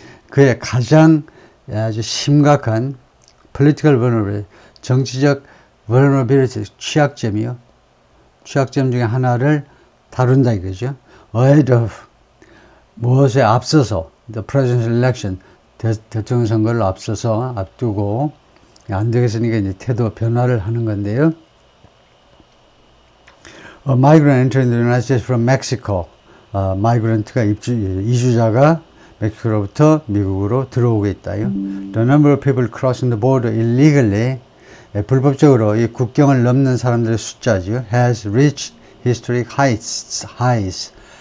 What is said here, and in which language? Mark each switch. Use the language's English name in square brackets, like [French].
[Korean] 그의 가장 아주 심각한 political vulnerability, 정치적 vulnerability, 취약점이요. 취약점 중에 하나를 다룬다 이거죠. ahead of 무엇에 앞서서 [English] the presidential election, [Korean] 대통령 선거를 앞두고 안 되겠으니까 이제 태도 변화를 하는 건데요. [English] A migrant entering the United States from Mexico. [Korean] 마이그런트가 이주자가 멕시코로부터 미국으로 들어오고 있다요. [English] The number of people crossing the border illegally, [Korean] 불법적으로 이 국경을 넘는 사람들의 숫자죠. [English] Has reached historic highs.